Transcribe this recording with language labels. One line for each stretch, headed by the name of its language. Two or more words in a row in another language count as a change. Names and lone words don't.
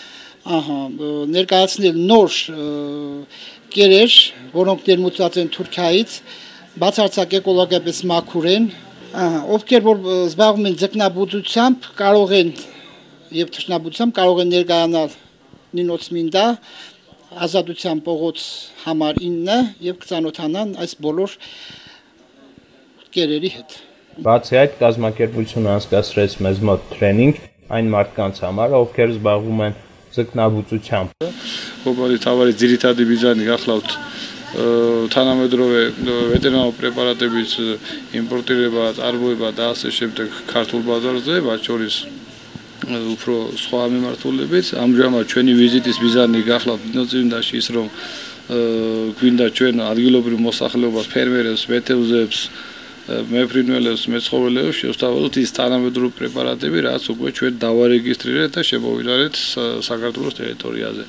Armenian: ներկայացնել նոր կերեր, որոնք ներմուծված են Թուրքիայից, բացարձակ էկոլոգիապես մաքուր են, ովքեր որ զբաղվում են ձկնաբուծությամբ, կարող են եւ թռչնաբուծությամբ կարող են ներկայանալ Նինոսմինդա Ազատության փողոց համար 9 եւ կծանոթանան այս բոլոր կերերի հետ։ Բացի այդ, կազմակերպությունը անցկացրեց մեզ մոտ տրեյնինգ այն մարդկանց համար, ովքեր զբաղվում են ձկնաբուծությամբ։
Georgian: Օբալի თავარი ძირითადი ბიზნესი გახლავთ თანამედროვე ვეტერინარული პრეპარატების იმპორტირება, წარმოება და ასე შემდეგ ქართულ ბაზარზე, მათ შორის უფრო სხვა მიმართულებით. ამჟამად ჩვენი ვიზიტის მიზანი გახლავთ ნინოსმინდაში ის, რომ გვინდა ჩვენ ადგილობრივ მოსახლეობას, ფერმერებს, მეთევზეებს, მეფრინველებს, მეცხოველეებს შევსწავლოთ ის თანამედროვე პრეპარატები, რაც უკვე ჩვენ დავარეგისტრირეთ და შემოვიდარეთ საქართველოს ტერიტორიაზე.